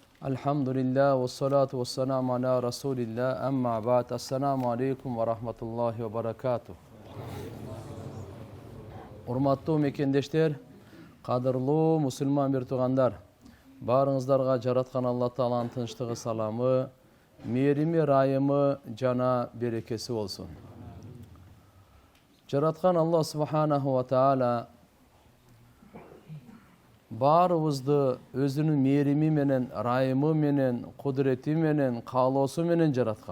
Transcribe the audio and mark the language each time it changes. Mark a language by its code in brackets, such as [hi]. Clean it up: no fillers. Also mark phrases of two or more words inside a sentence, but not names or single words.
[ar] الحمد لله و الصلاة و السلام على رسول الله أما بعد. السلام عليكم و رحمة الله و بركاته. [ky] Урматтуу мекендештер, кадырлуу мусулман бир туугандар, баарыңыздарга жараткан Алла Тааланын тынчтыгы, саламы, мээрими, ырайымы жана берекеси болсун. Жараткан [ar] الله سبحانه و تعالى [ky] баарыбызды өзүнүн мээрими менен, ырайымы менен, кудурети менен, каалоосу менен жараткан.